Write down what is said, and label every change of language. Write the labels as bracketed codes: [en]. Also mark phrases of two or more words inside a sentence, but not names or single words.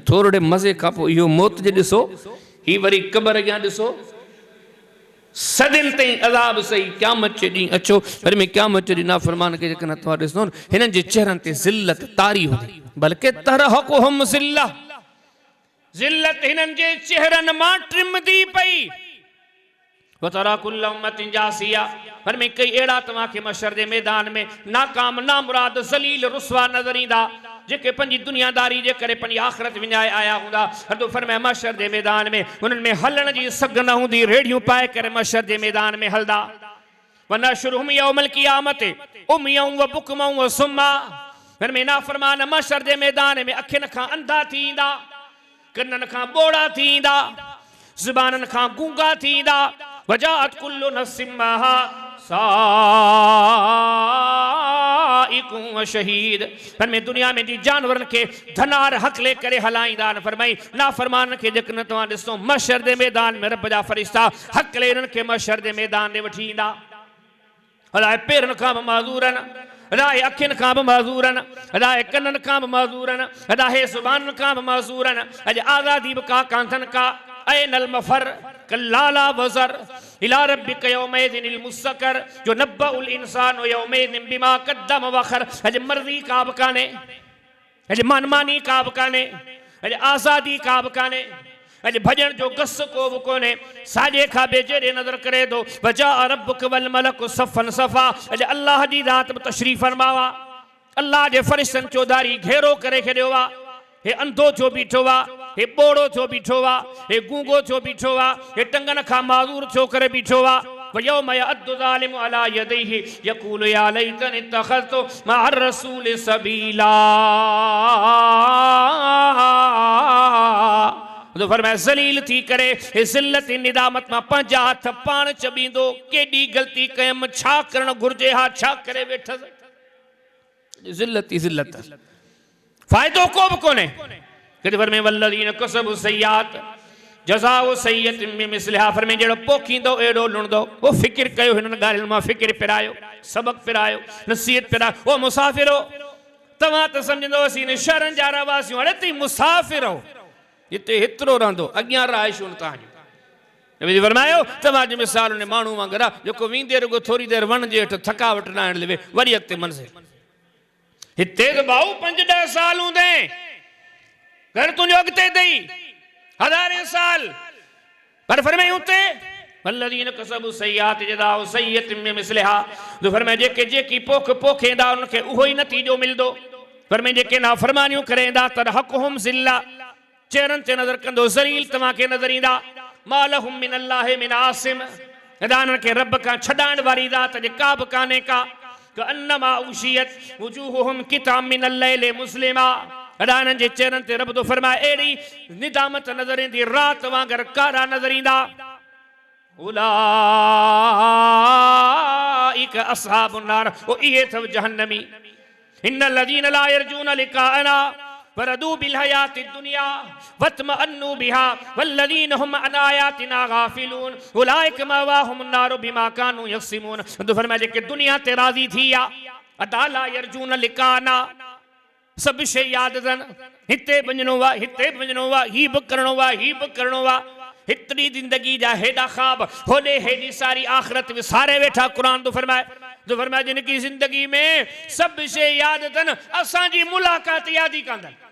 [sd] थोरे मज़े खां पोइ इहो मौत जे ॾिसो, ही वरी क़ब्र अॻियां ॾिसो, सदिन ताईं अज़ाब सही। क़यामत जे ॾींहुं अचो पर में क़यामत जे ॾींहुं नाफ़रमान खे जेकॾहिं तव्हां ॾिसंदो न हिननि जे चेहरनि ते ज़िल्लत तारी हूंदी, बल्कि [ar] ترهقهم ذلة, [sd] ज़िल्लत हिननि जे चेहरनि मां टिमदी पई। [ar] وترى كل أمة جاثية, [sd] पर में कई अहिड़ा तव्हांखे महशर जे मैदान में नाकाम नामुराद ज़लील रुसवा नज़र ईंदा जेके पंहिंजी दुनियादारी जे करे पंहिंजी आख़िरत विञाए आया हूंदा। हदो फरमाए महशर जे मैदान में हुननि में हलण जी सघ न हूंदी, रेड़ियूं पाए करे महशर जे मैदान में हलदा। [ar] ونحشرهم يوم القيامة عميا و بكما و صما, [sd] हिन में नाफ़रमान महशर जे मैदान में अखियुनि खां अंधा थी ईंदा, कननि खां ॿोड़ा थी ईंदा, ज़ुबाननि खां गूंगा थी ईंदा। [ar] وجاءت كل نفس معها سائق و شهيد, [sd] पर में दुनिया में जी जानवरनि खे धनार हक़ले करे हलाईंदा आहिनि। फरमाई नाफ़रमान खे जेकॾहिं तव्हां ॾिसो महशर जे मैदान में रब जा फ़रिश्ता हक़ले हिननि खे महशर जे मैदान में वठी ईंदा। अलाए पेरनि खां बि माज़ूर आहिनि, अलाए अखियुनि खां बि माज़ूर आहिनि, अलाए कननि खां बि माज़ूर आहिनि, अलाए ज़ुबानुनि खां बि माज़ूर आहिनि। अॼु आज़ादी बि का कांधनि का [ar] أين المفر كلا لا وزر إلى ربك يومئذ المستقر ينبأ الإنسان يومئذ بما قدم وأخر. [sd] अॼु मर्ज़ी का बि कान्हे, अॼु मनमानी का बि कान्हे, अॼु आज़ादी का बि कान्हे, अॼु भॼण जो गस को बि कोन्हे। साॼे खाॿे जॾहिं नज़र करे थो [ar] وجاء ربك والملك صفا صفا. [sd] अॼु अल्लाह जी रात में तशरीफ़ फरमावा, अल्लाह जे फ़रिश्तनि चौधारी घेरो करे छॾियो आहे। हे अंधो छो बीठो आहे, हे ॿोड़ो छो बीठो आहे, हे गूंगो छो बीठो आहे, हे टंगन खां माज़ूर छो करे बीठो आहे। [ar] ويوم يعض الظالم على يديه يقول يا ليتني اتخذت مع الرسول سبيلا. [sd] तो फरमाया ज़लील थी करे ज़िल्लत निदामत मां पंहिंजा हथ पाण चबींदो, केॾी ग़लती कयमि, छा करणु घुरिजे हा, छा करे वेठसि। ज़िल्लत ई ज़िल्लत, फ़ाइदो को बि कोन्हे। किथे फरमाए [ar] والذين كسبوا السيئات جزاء سيئة بمثلها. [sd] फरमाए जहिड़ो पोखींदो अहिड़ो लुणंदो। वो फ़िक्र कयो, हिननि ॻाल्हियुनि मां फ़िक्र पिरायो, सबक़ पिरायो, नसीहत पिरायो। ओ मुसाफ़िरो, तव्हां त सम्झंदो असीं इन शहरनि जा रहवासियूं, हाणे तई मुसाफ़िर हो, हिते हेतिरो रहंदो, अॻियां राइशूं तव्हांजूं। फरमायो तव्हांजी मिसाल उन माण्हू वांगुरु आहे जेको वेंदे रुगो थोरी देरि वण जे हेठि थकावट न आणण लहे, वरी अॻिते मंज़िल। हिते त भाऊ 5-10 साल हूंदे, घर तुंहिंजो अॻिते अथई 1000 साल, पर फरमाए उते [ar] والذين كسبوا السيئات جزاء سيئة بمثلها. [sd] तो फरमाए जेके जेकी पोख पोखेंदा उनखे उहो ई नतीजो मिलंदो। फरमाए जेके नाफ़रमानियूं करेंदा [ar] ترهقهم ذلة, [sd] चेहरनि ते नज़र कंदो ज़लील तव्हांखे नज़र ईंदा। [ar] ما لهم من الله من عاصم, [sd] हिदायतनि खे रब खां छॾाइण वारी ज़ात जे का बि कान्हे का। [ar] كأنما أغشيت وجوههم قطعا من الليل مظلما. [sd] हिदायतनि जे चेहरनि ते रब तो फरमाए अहिड़ी निदामत नज़र ईंदी, रात वांगुरु कारा नज़र ईंदा। [ar] أولئك أصحاب النار, [sd] ओ इहे अथव जहन्नमी। [ar] إن الذين لا يرجون لقاءنا ورضوا بالحياة الدنيا واطمأنوا بها والذين هم عن آياتنا غافلون أولئك مأواهم النار بما كانوا يكسبون. [sd] तो फरमाया जेके दुनिया ते राज़ी थी या अदा [ar] لا يرجون لقاءنا, [sd] सभु शइ यादि अथनि, हिते वञिणो आहे, हिते वञिणो आहे, हीउ बि करिणो आहे, हीउ बि करिणो आहे। हितरी ज़िंदगी जा हेॾा ख़्वाब, होॾे हेॾी सारी आख़िरत विसारे वेठा। क़ुर तो फरमाए जिनकी ज़िंदगी में सभु शइ यादि अथनि, असांजी मुलाक़ात यादि ई कान्हनि।